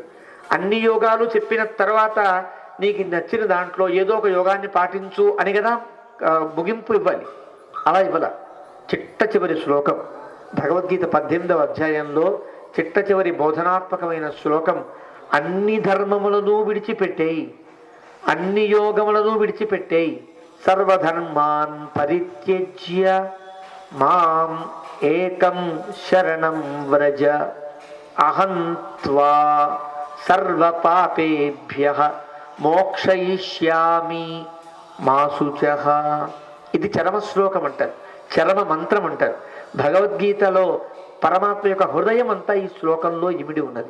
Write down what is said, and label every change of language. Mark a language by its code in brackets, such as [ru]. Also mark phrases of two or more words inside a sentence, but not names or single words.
[te] అన్ని యోగాలు చెప్పిన తర్వాత నీకు నచ్చిన దాంట్లో ఏదో ఒక యోగాన్ని పాటించు అని కదా ముగింపు ఇవ్వాలి. అలా ఇవ్వాల. చిట్ట చివరి శ్లోకం భగవద్గీత 18వ అధ్యాయంలో చిట్ట చివరి బోధనాత్మకమైన శ్లోకం, అన్ని ధర్మములను విడిచిపెట్టేయి, అన్ని యోగములను విడిచిపెట్టేయి, [sa] సర్వధర్మాన్ పరిత్యజ్య మాం ఏకం శరణం వ్రజ, అహం త్వా సర్వ పాపేభ్యః మోక్షయిష్యామి మా శుచః. [te] ఇది చరమ శ్లోకం అంటారు, చరమ మంత్రం అంటారు. భగవద్గీతలో పరమాత్మ యొక్క హృదయం అంతా ఈ శ్లోకంలో ఇమిడి ఉన్నది.